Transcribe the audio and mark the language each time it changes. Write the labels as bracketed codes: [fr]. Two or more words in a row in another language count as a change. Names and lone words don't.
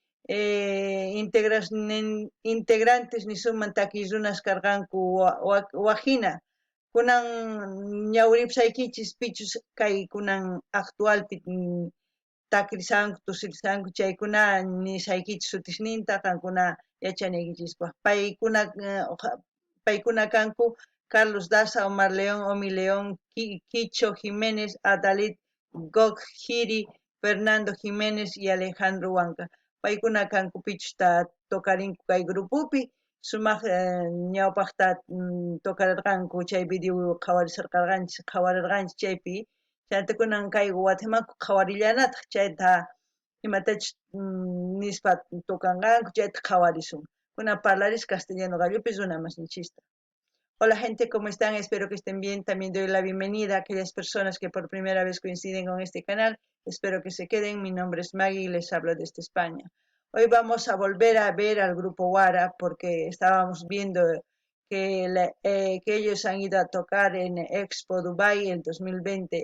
[qu] integrantes nisuman takiy runas karqanku waqhina kunan ñawripusaykichis pichus kay kunan actualpi takrisanku tusurisanku chaykuna nisaykichis sutisninta qankuna yachaniykichispa paykuna kanku Carlos Daza, Omar León, Omi León, Quicho Jiménez, Adalid Gokgiri, Fernando Jiménez y Alejandro Huanca paykuna kanku pichusta tokarinku kay grupupi sumaq ñawpaqta tokarirqanku chay video qhawarirqanchis chaypi chayta kunan kay Guatemalku qhawarillanataq chayta imatachus nispa tukanqanku chayta qhawarisun kunan parlaris castellano gallopis runa masinchista. [es] Hola gente, ¿cómo están? Espero que estén bien. También doy la bienvenida a aquellas personas que por primera vez coinciden con este canal. Espero que se queden. Mi nombre es Maggie y les hablo desde España. Hoy vamos a volver a ver al grupo Wara porque estábamos viendo que ellos han ido a tocar en Expo Dubai en 2020.